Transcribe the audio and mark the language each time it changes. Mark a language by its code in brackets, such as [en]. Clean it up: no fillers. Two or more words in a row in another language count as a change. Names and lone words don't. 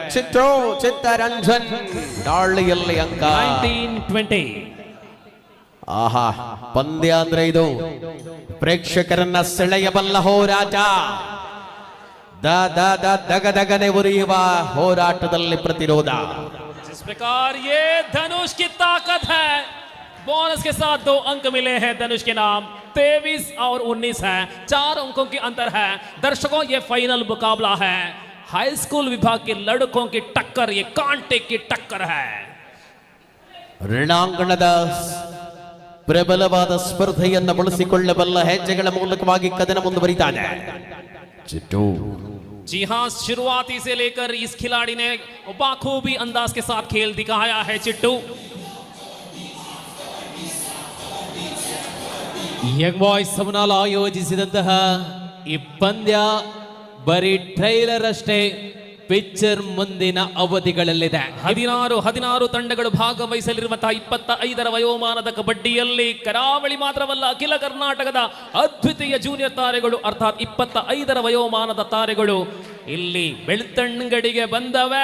[kn] ಚಿತ್ತರಂಜನ್ ದಾಳಿಯಲ್ಲಿ ಅಂಕ 19-20. ಆಹಾ, ಪಂದ್ಯ ಅಂದ್ರೆ ಇದು ಪ್ರೇಕ್ಷಕರನ್ನ ಸೆಳೆಯಬಲ್ಲ ಹೋರಾಟ. ದಗದಗನೆ ಉರಿಯುವ ಹೋರಾಟದಲ್ಲಿ ಪ್ರತಿರೋಧ. [hi] जिस प्रकार ये धनुष की ताकत है, बोनस के साथ 2 अंक मिले हैं धनुष के नाम. 23 और 19 है, 4 अंकों की अंतर है. दर्शकों, ये फाइनल मुकाबला है. [en] high school [hi] विभाग के लड़कों की टक्कर, ये कांटे की टक्कर है. [kn] ರಣಾಂಗಣದ ಪ್ರಬಲವಾದ ಸ್ಪರ್ಧೆಯನ್ನು ಬಳಸಿಕೊಳ್ಳಬಲ್ಲ ಹೆಜ್ಜೆಗಳ ಮೂಲಕವಾಗಿ ಕದನ ಮುಂದುವರಿತಾ ಇದೆ. ಚಿಟ್ಟು [hi] जी हाँ, शुरुआती से लेकर इस खिलाड़ी ने बाखूबी अंदाज के साथ खेल दिखाया है. चिट्टू [kn] ಯಂಗ್ ಬಾಯ್ಸ್ ಸಮನಾಲ ಆಯೋಜಿಸಿದಂತಹ ಈ ಪಂದ್ಯ ಬರೀ ಟ್ರೈಲರ್ ಅಷ್ಟೇ, ಪಿಕ್ಚರ್ ಮುಂದಿನ ಅವಧಿಗಳಲ್ಲಿದೆ. 16 ತಂಡಗಳು ಭಾಗವಹಿಸಲಿರುವಂತಹ 25ರ ವಯೋಮಾನದ ಕಬಡ್ಡಿಯಲ್ಲಿ ಕರಾವಳಿ ಮಾತ್ರವಲ್ಲ, ಅಖಿಲ ಕರ್ನಾಟಕದ ಅದ್ವಿತೀಯ ಜೂನಿಯರ್ ತಾರೆಗಳು ಅರ್ಥಾತ್ 25ರ ವಯೋಮಾನದ ತಾರೆಗಳು ಇಲ್ಲಿ ಬೆಳ್ತಂಗಡಿಗೆ ಬಂದವೆ.